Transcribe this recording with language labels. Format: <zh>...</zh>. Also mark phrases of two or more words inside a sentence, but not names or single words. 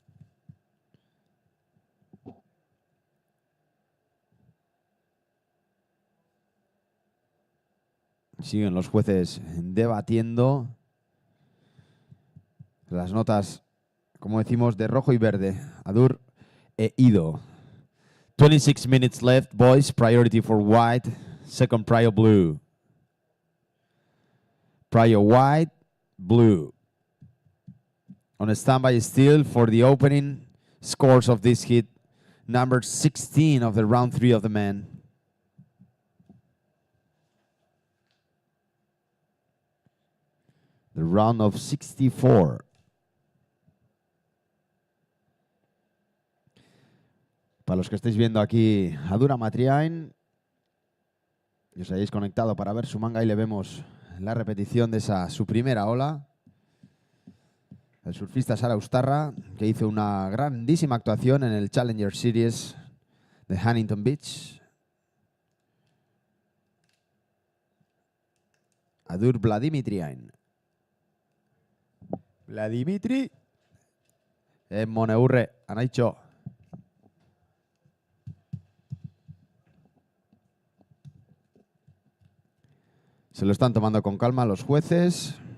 <es>Siguen los jueces debatiendo las notas, como decimos, de rojo y verde.</es> <en>Adur e Ido. 26 minutes left, boys. Priority for white. Second prio blue. Prio white, blue. On a standby still for the opening scores of this hit. Number 16 of the round 3 of the men. The round of 64.</en> <es>Para los que estáis viendo aquí a Adura Matriane y os hayáis conectado para ver su manga, y le vemos la repetición de esa su primera ola. El surfista Sara Ustarra, que hizo una grandísima actuación en el Challenger Series de Huntington Beach. Adur Vladimitriain. Vladimitri. Moneurre, Anaicho. Se lo están tomando con calma los jueces.</es>